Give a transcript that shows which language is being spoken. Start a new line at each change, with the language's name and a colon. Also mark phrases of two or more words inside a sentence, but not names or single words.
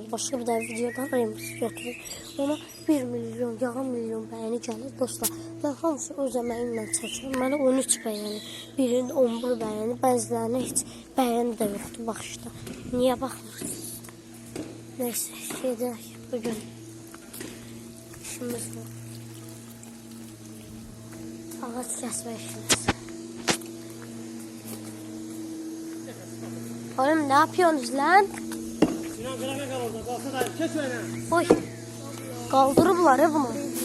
Azerbaijani: Başqa bir dənə videodan remix götürür. Ona 1 milyon, yarım milyon bəyəni gəlir. Dostlar, mən hamısı öz əməyimlə çəkirəm. Mənə 13 bəyəni, birinin 11 bəyəni, bəzilərine heç bəyəni də yoxdur baxışda. Niyə baxmırsınız? Neyse, gedək bugün işimiz var. Ağaç kəsmə işimiz.
Turkish: Oğlum, ne yapıyorsunuz lan? Oy, kaldırırlar ya bunu.